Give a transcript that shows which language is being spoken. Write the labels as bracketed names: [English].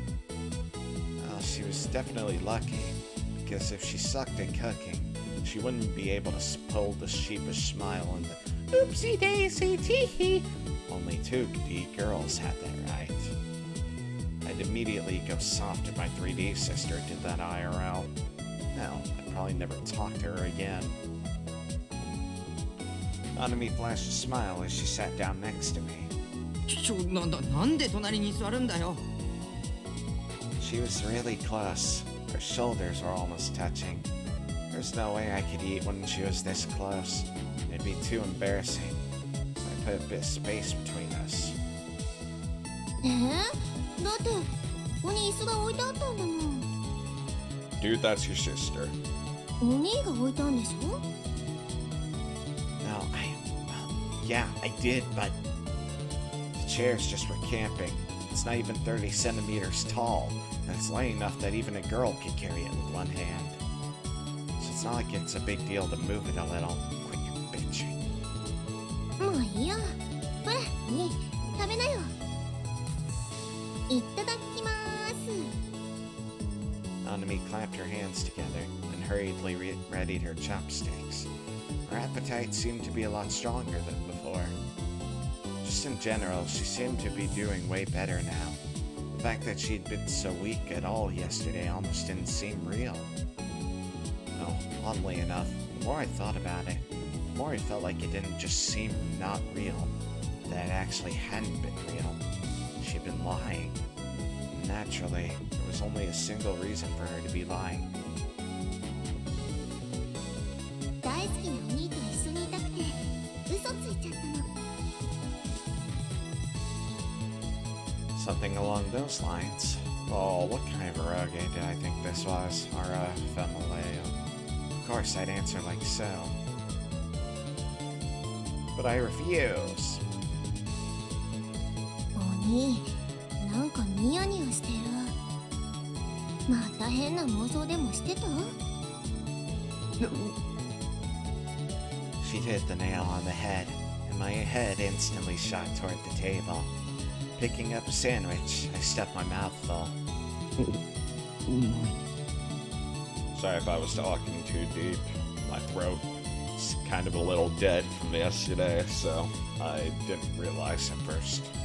[English] Well, she was definitely lucky, because if she sucked at cooking, she wouldn't be able to pull the sheepish smile and the oopsie daisy tee-hee only 2 girls had that right. I'd immediately go soft if my 3D sister did that IRL. Now, I'd probably never talk to her again. Nanami flashed a smile as she sat down next to me. [Japanese] なんで隣に座るんだよ。 [English] She was really close. Her shoulders were almost touching. There's no way I could eat when she was this close. It'd be too embarrassing. So I put a bit of space between us. [Japanese] だってここに椅子が置いてあったんだもん。 [English] Dude, that's your sister. [Japanese] お兄が置いたんでしょ。 [English] No, yeah, I did, but the chair's just for camping. It's not even 30 centimeters tall, and it's light enough that even a girl could carry it with one hand. So it's not like it's a big deal to move it a little. Quit your bitching. [Japanese] もういいよ。ほら、お兄、食べなよ。いただきまーす。 [English] Nanami clapped her hands together and hurriedly readied her chopsticks. Her appetite seemed to be a lot stronger than before. Just in general, she seemed to be doing way better now. The fact that she'd been so weak at all yesterday almost didn't seem real. Oh, oddly enough, the more I thought about it, the more I felt like it didn't just seem not real, that it actually hadn't been real. She'd been lying. Naturally, there was only a single reason for her to be lying. [Japanese] 大好きなお兄と一緒にいたくて嘘ついちゃったの。 [English] Something along those lines. Oh, what kind of eroge did I think this was? Our, family. Of course, I'd answer like so. But I refuse. [Japanese] お兄、なんかニヤニヤしてる。また変な妄想でもしてた？ [English] She'd hit the nail on the head, and my head instantly shot toward the table. Picking up a sandwich, I stuffed my mouth full. Sorry if I was talking too deep. My throat is kind of a little dead from yesterday, so I didn't realize at first.